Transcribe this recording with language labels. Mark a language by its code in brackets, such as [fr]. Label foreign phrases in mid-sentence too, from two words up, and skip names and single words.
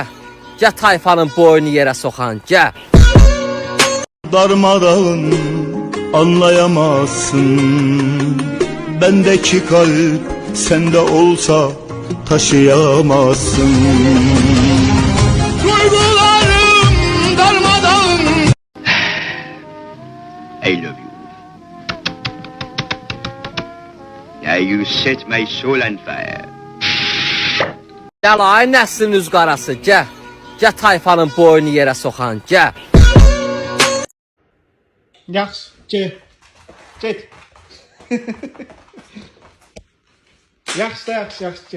[az] Gəl tayfanın boynu yerə soxan, gəl. [tr] Darmadağın anlayamazsın. Bendeki kalp sende olsa taşıyamazsın. Duygularım darmadağın. [en] I love you. Now you set my soul on fire. [az] Gəl ay nəslin üz qarası, gəl. Gəl tayfanın boynu yerə soxan, gəl. Yaxşı, get. Yaxşı, get.